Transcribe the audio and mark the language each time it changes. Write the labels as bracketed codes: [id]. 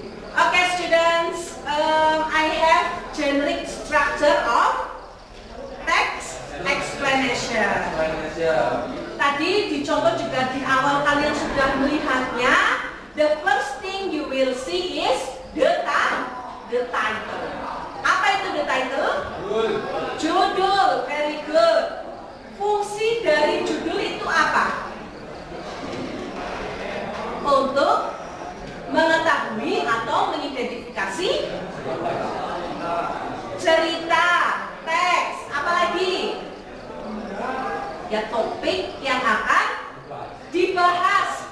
[en] Okay, students, I have generic structure of text explanation. [id] Tadi dicontoh juga di awal kalian sudah melihatnya. [en] The first thing you will see is the title. [id] Apa itu [en] the title? Judul. Very good. [id] Fungsi dari judul itu apa? Untuk mengetahui atau mengidentifikasi cerita, teks, apalagi ya topik yang akan dibahas.